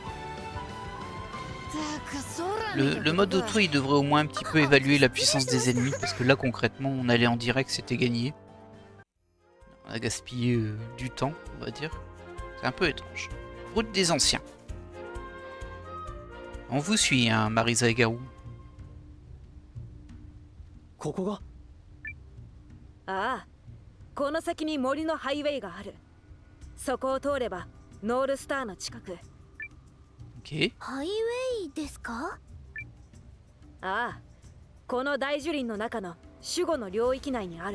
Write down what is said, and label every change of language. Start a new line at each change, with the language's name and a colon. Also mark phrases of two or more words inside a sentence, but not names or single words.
French: Le mode auto, il devrait au moins un petit peu évaluer la puissance des ennemis, parce que là concrètement, on allait en direct, c'était gagné. On a gaspillé du temps, on va dire. C'est un peu étrange. Route des anciens. On vous suit, hein, Marisa et Garou.
Japanese: ここがああ、この先に森のハイウェイがある。そこを通ればノールスターの近く。 Ok. ハイウェイですか？ああ、この大樹林の中の守護の領域内にある。